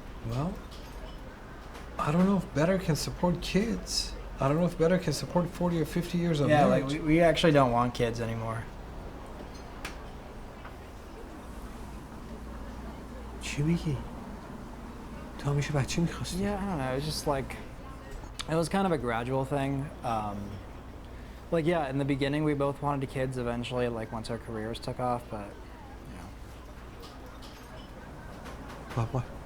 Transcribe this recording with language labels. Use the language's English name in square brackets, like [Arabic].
[English] Well, I don't know if better can support kids. I don't know if better can support 40 or 50 years of marriage. We actually don't want kids anymore. [Persian] چی میگی؟ تو همیشه بچه می‌خواستی. [English] Yeah, I don't know. It was just it was kind of a gradual thing. In the beginning, we both wanted kids. Eventually, once our careers took off, but What?